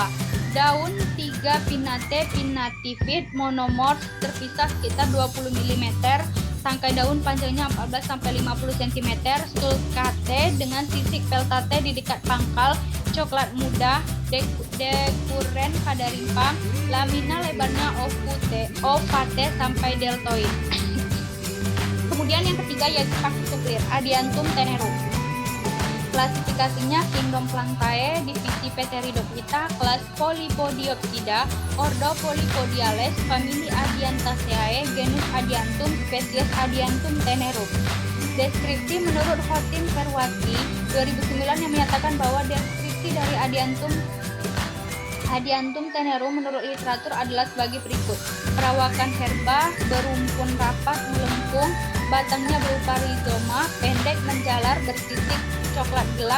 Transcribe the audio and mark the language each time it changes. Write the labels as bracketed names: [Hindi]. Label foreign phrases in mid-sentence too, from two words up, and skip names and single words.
[Indonesian] Daun 3 pinnate, pinnatifid, monomorf, terpisah sekitar 20 mm, tangkai daun panjangnya 14 sampai 50 cm, sulcate dengan sisik peltate di dekat pangkal, coklat muda, dekuren pada rimpang, lamina lebarnya ovate sampai deltoid. Kemudian yang ketiga yaitu pakis suplir, Adiantum tenerum. Klasifikasinya Kingdom Plantae, divisi Pteridophyta, kelas Polypodiopsida, ordo Polypodiales, famili Adiantaceae, genus Adiantum, spesies Adiantum tenerum. Deskripsi menurut Hotin Perwati 2009 yang menyatakan bahwa deskripsi dari Adiantum tenerum menurut literatur adalah sebagai berikut. Perawakan herba, berumpun rapat, melengkung, batangnya berupa rizoma, pendek, menjalar, bersisik, coklat gelap,